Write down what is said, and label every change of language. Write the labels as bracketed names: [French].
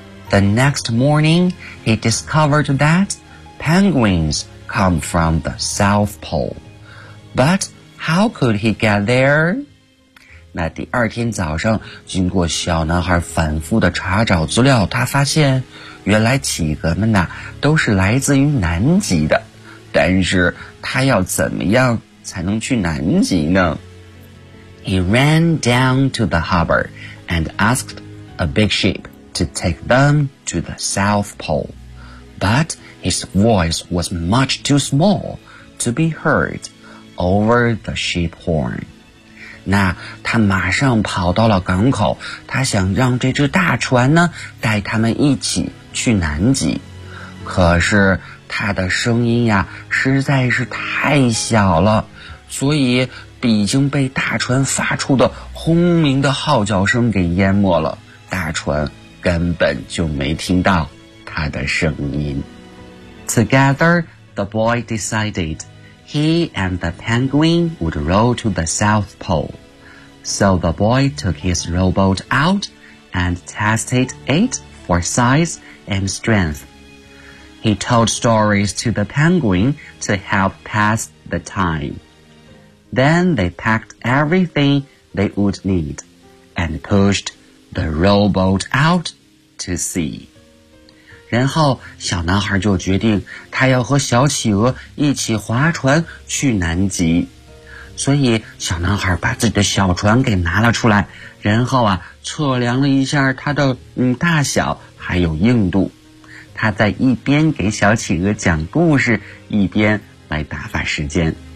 [English] The next morning, he discovered that penguins come from the South Pole. But how could he get there? [Chinese] 那第二天早上，经过小男孩反复的查找资料，他发现原来企鹅们呐都是来自于南极的。但是他要怎么样才能去南极呢？ [English] He ran down to the harbor and asked a big ship to take them to the South Pole. But his voice was much too small to be heard over the ship horn. [Chinese] 那他马上跑到了港口，他想让这只大船呢带他们一起去南极，可是他的声音呀实在是太小了，所以已经被大船发出的轰鸣的号角声给淹没了，大船根本就没听到他的声音。 [English] Together, the boy decided he and the penguin would row to the South Pole. So the boy took his rowboat out and tested it for size and strength. He told stories to the penguin to help pass the time. Then they packed everything they would need and pushed the rowboat out to sea. [Chinese] 然后小男孩就决定他要和小企鹅一起划船去南极，所以小男孩把自己的小船给拿了出来，然后啊测量了一下它的大小还有硬度，他在一边给小企鹅讲故事一边来打发时间。